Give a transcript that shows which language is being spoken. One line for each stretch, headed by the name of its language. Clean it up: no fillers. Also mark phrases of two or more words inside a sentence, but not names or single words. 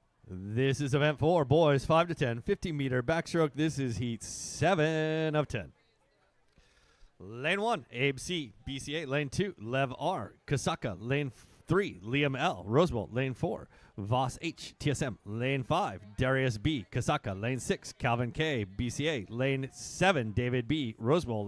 English: This is event 4, boys, 5 to 10, 50-meter backstroke. This is heat 7 of 10. Lane 1, Abe C, BCA. Lane 2, Lev R, Kasaka. Lane 3, Liam L, Rosebolt. Lane 4, Voss H, TSM. Lane 5, Darius B, Kasaka. Lane 6, Calvin K, BCA. Lane 7, David B, Rosebolt.